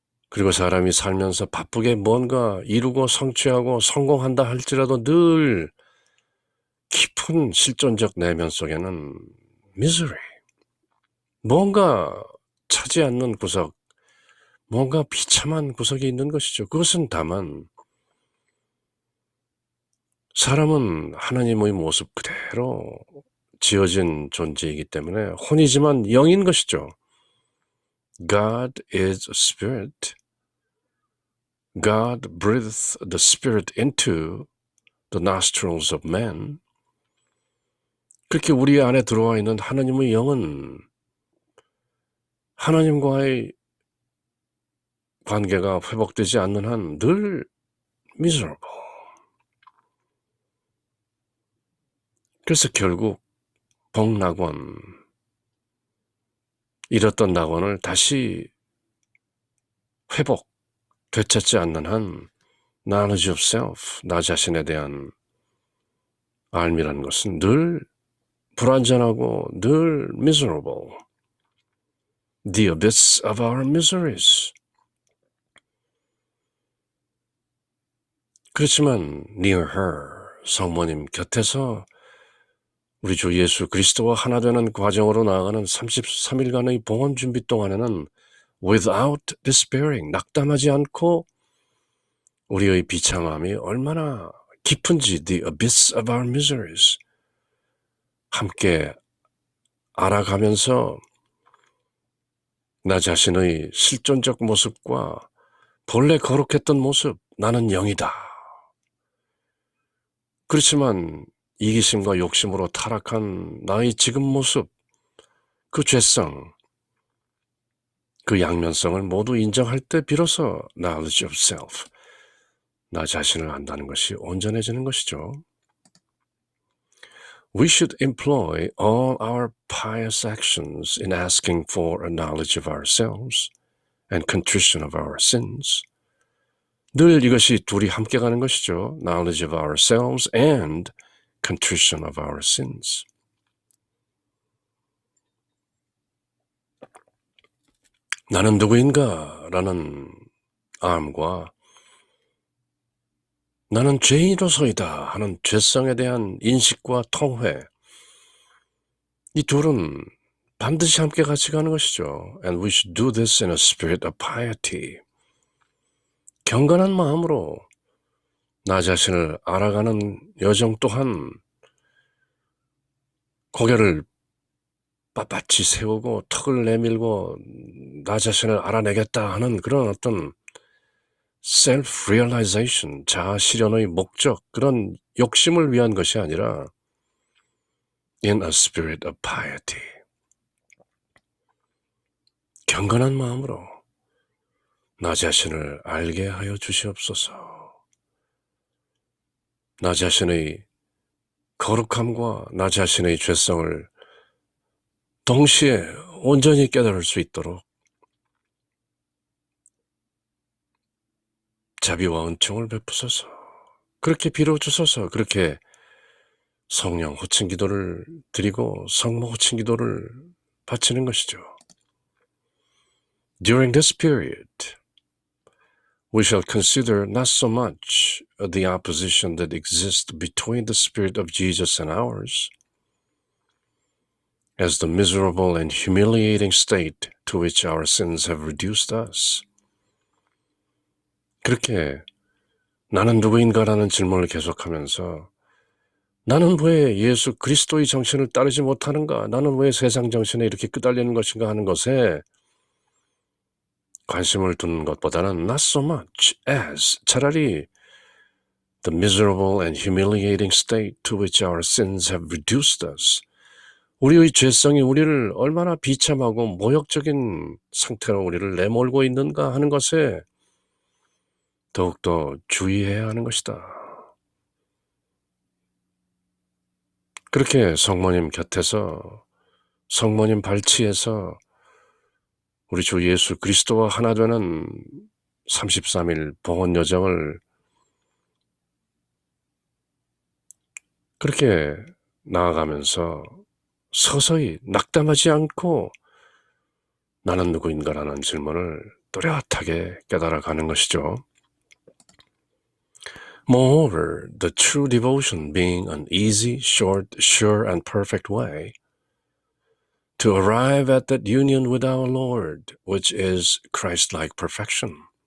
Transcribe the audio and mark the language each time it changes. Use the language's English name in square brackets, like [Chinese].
[Korean] 그리고 사람이 살면서 바쁘게 뭔가 이루고 성취하고 성공한다 할지라도 늘 깊은 실존적 내면 속에는 misery, 뭔가 차지 않는 구석, 뭔가 비참한 구석이 있는 것이죠. 그것은 다만 사람은 하나님의 모습 그대로 지어진 존재이기 때문에 혼이지만 영인 것이죠. [English] God is a spirit. God breathed the spirit into the nostrils of man. [Korean] 그렇게 우리 안에 들어와 있는 하나님의 영은 하나님과의 관계가 회복되지 않는 한 늘 miserable. 그래서 결국 복낙원, 잃었던 낙원을 다시 회복, 되찾지 않는 한 [English] knowledge of self, [Korean] 나 자신에 대한 알미라는 것은 늘 불완전하고 늘 miserable. [English] The abyss of our miseries. [Korean] 그렇지만 [English] near her, [Korean] 성모님 곁에서 우리 주 예수 그리스도와 하나 되는 과정으로 나아가는 33일간의 봉헌 준비 동안에는 [English] without despairing, [Korean] 낙담하지 않고 우리의 비참함이 얼마나 깊은지 [English] the abyss of our miseries [Korean] 함께 알아가면서 나 자신의 실존적 모습과 본래 거룩했던 모습, 나는 영이다. 그렇지만 이기심과 욕심으로 타락한 나의 지금 모습, 그 죄성, 그 양면성을 모두 인정할 때 비로소 [English] knowledge of self, [Korean] 나 자신을 안다는 것이 온전해지는 것이죠. [English] We should employ all our pious actions in asking for a knowledge of ourselves and contrition of our sins. [Korean] 늘 이것이 둘이 함께 가는 것이죠. [English] Knowledge of ourselves and contrition of our sins. [Korean] 나는 누구인가? 라는 암과 나는 죄인으로서이다 하는 죄성에 대한 인식과 통회, 이 둘은 반드시 함께 같이 가는 것이죠. [English] And we should do this in a spirit of piety. [Korean] 경건한 마음으로 나 자신을 알아가는 여정 또한 고개를 빳빳이 세우고 턱을 내밀고 나 자신을 알아내겠다 하는 그런 어떤 self-realization, 자아실현의 목적, 그런 욕심을 위한 것이 아니라 [English] in a spirit of piety. [Korean] 경건한 마음으로 나 자신을 알게 하여 주시옵소서. 나 자신의 거룩함과 나 자신의 죄성을 동시에 온전히 깨달을 수 있도록 자비와 은총을 베푸소서. 그렇게 빌어주소서. 그렇게 성령 호칭 기도를 드리고 성모 호칭 기도를 바치는 것이죠. [English] During this period, we shall consider not so much the opposition that exists between the Spirit of Jesus and ours, as the miserable and humiliating state to which our sins have reduced us. [Korean] 그렇게 나는 누구인가라는 질문을 계속하면서 나는 왜 예수 그리스도의 정신을 따르지 못하는가? 나는 왜 세상 정신에 이렇게 끄달리는 것인가 하는 것에 관심을 두는 것보다는 [English] not so much as, [Korean] 차라리 [English] the miserable and humiliating state to which our sins have reduced us. [Korean] 우리의 죄성이 우리를 얼마나 비참하고 모욕적인 상태로 우리를 내몰고 있는가 하는 것에 더욱더 주의해야 하는 것이다. 그렇게 성모님 곁에서, 성모님 발치에서 우리 주 예수 그리스도와 하나 되는 33일 봉헌 여정을 그렇게 나아가면서 서서히 낙담하지 않고 나는 누구인가라는 질문을 또렷하게 깨달아가는 것이죠. [English] Moreover, the true devotion being an easy, short, sure, and perfect way to arrive at that union with our Lord, which is Christ-like perfection.